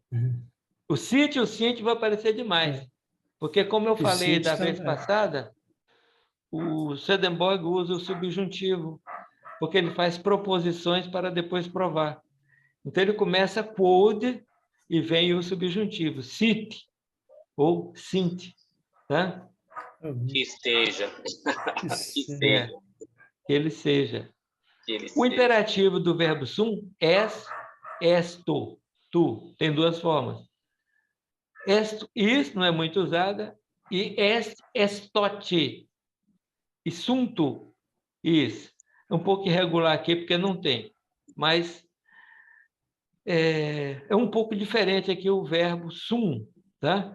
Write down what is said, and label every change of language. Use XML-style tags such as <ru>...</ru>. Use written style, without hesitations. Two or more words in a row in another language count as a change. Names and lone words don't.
<pt>O sit e o sint vai aparecer demais. Porque, como eu falei da vez passada, o Swedenborg usa o subjuntivo, porque ele faz proposições para depois provar. Então, ele começa quod e vem o subjuntivo, sit ou sint. Tá? Que esteja. Que seja. Que ele seja. Que ele O seja. imperativo do verbo sum, esto, tu. Tem duas formas. Esto, is, não é muito usada, e estote. E sunto, is. É um pouco irregular aqui, porque não tem. Mas é um pouco diferente aqui o verbo sum, tá?</pt>